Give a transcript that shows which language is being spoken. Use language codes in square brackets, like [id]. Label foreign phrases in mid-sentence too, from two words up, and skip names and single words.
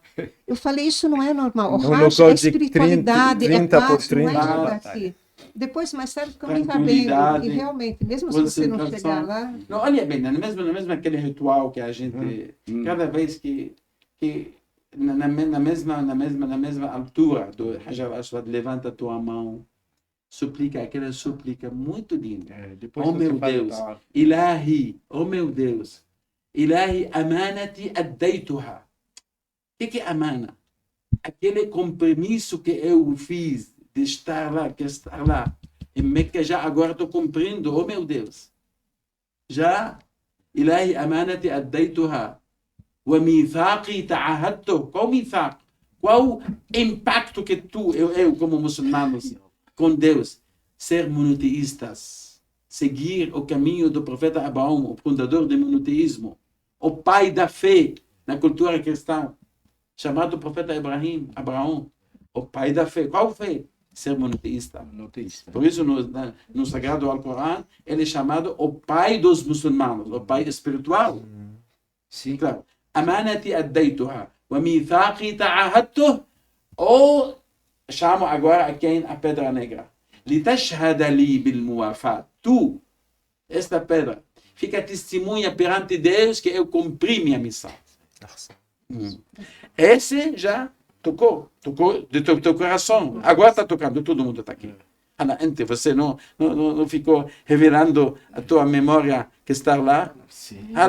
[pt] Eu falei, isso não é normal. O Hajj é espiritualidade, 30 é por paz, não 30. é chegar aqui. Depois, mais tarde, ficamos sabendo. E realmente, mesmo se você não chegar lá... Não, olha bem, no mesmo aquele ritual que a gente... Cada vez que na mesma altura do Hajar al-Aswad, levanta a tua mão, suplica, aquela súplica muito linda. Oh meu Deus, Ilahi, oh meu Deus, [ar] إلهي أمانتي أديتها. [pt] O que é amana? Aquele compromisso que eu fiz de estar lá, em Meca, já agora estou cumprindo, oh meu Deus. Já, [ar] إلهي أمانتي أديتها. وميثاقي تعهدته. [pt] Qual mithaq? Qual impacto que eu como muçulmanos, com Deus, ser monoteístas, seguir o caminho do profeta Abraão, o fundador do monoteísmo, o pai da fé na cultura cristã, chamado profeta Abraão, o pai da fé. Qual fé? Ser monoteísta. Por isso, no Sagrado Alcorão, ele é chamado o pai dos muçulmanos, o pai espiritual. Sim, claro. [ar] أمانتي أديتها وميثاقي تعهدته [pt] ou chamo agora a quem a Pedra Negra [ar] لتشهد لي بالموافاة. [pt] Tu, esta pedra, fica testemunha perante Deus que eu cumpri minha missão. Esse já tocou do teu coração. Agora está tocando, todo mundo está aqui. Você não ficou revelando a tua memória que está lá?